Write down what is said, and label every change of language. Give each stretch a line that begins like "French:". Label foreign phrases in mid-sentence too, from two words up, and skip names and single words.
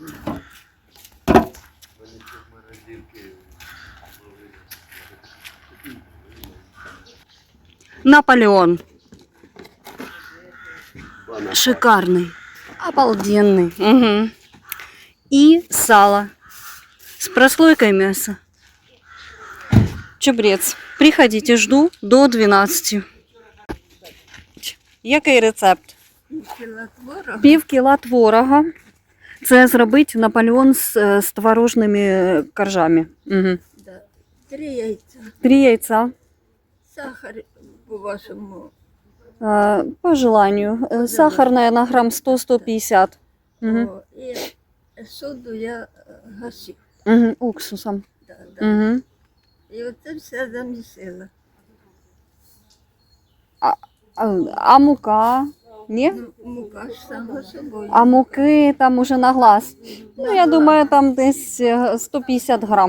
Russian: Наполеон. Шикарный. Обалденный. Угу. И сало. С прослойкой мяса. Чебрец. Приходите, жду до 12.
Ukrainian: Який рецепт? Пів кіла творога. Це зробити Наполеон з творожними коржами. Угу. Да. 3 яйця.
Russian: 3 яйца.
Ukrainian: Сахар по-вашому.
Russian: По желанию. Сахар, наверное, грамм 100-150. Угу. О,
Ukrainian: і соду я гасив.
Russian: Угу. Уксусом. Да, да. Угу.
Ukrainian: І оце все замісила. А мука? Ні? Ну, мука ж сама собою.
Russian: А муки там уже на глаз.
Ukrainian: Ну, я думаю, там десь 150 грам.